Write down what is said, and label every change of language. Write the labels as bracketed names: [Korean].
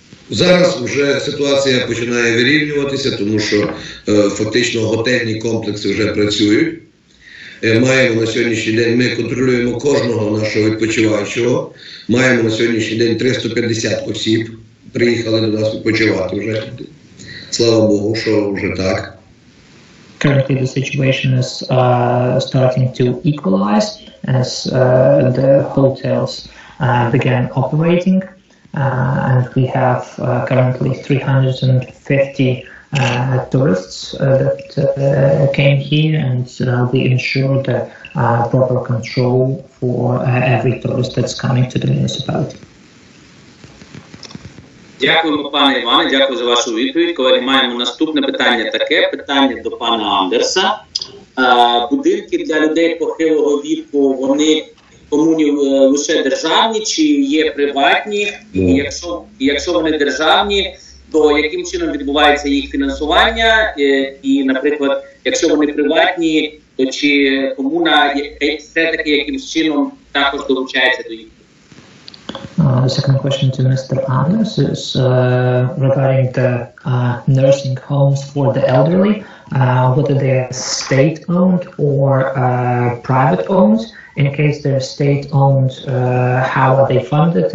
[Ukrainian] Зараз вже ситуація починає вирівнюватися, тому що фактично готельні комплекси вже працюють. Маємо на сьогоднішній день, ми контролюємо кожного нашого відпочиваючого, маємо на сьогоднішній день 350 осіб, приїхали до нас відпочивати вже. Слава Богу, що вже так. [English] Currently, the situation is starting to equalize as the hotels began operating, and we have currently 350 tourists that came here, and we ensure the proper control for every tourist that's coming to the municipality. [Ukrainian] Дякуємо, пане Іване, дякую за вашу відповідь. Колеги, маємо наступне питання таке, питання до пана Андерса. Будинки для людей похилого віку, вони комунів лише державні чи є приватні? І якщо вони державні, то яким чином відбувається їх фінансування? І, наприклад, якщо вони приватні, то чи комуна все-таки якимсь чином також долучається до їх? [English] The second question to Mr. Anders is regarding the nursing homes for the elderly, whether they are state-owned or private-owned. In case they're state-owned, how are they funded?